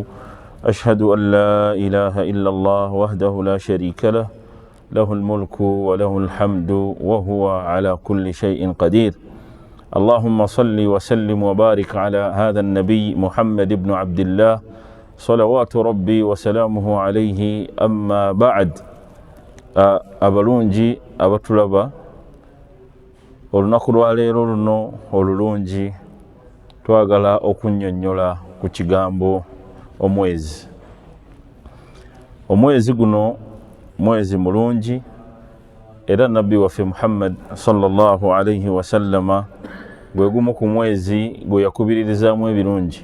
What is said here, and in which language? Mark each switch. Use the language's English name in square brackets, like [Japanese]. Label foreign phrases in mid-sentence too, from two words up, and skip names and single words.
[Arabic] أشهد أن لا إله إلا الله وحده لا شريك له، له الملك وله الحمد وهو على كل شيء قدير. اللهم صل وسلم وبارك على هذا النبي محمد بن عبد الله صلوات ربي وسلامه عليه. أما بعد، [Ganda] abalungi abatulaba, olunaku lwaleero luno olulungi twagala okunnyonnyola ku kigambo omwezi. Omwezi guno mwezi mulungi, era nabbi waffe Muhammad [Arabic] صلى الله عليه وسلم [Ganda] gwe gumu ku mwezi gwe yakubiririzaamu ebirungi.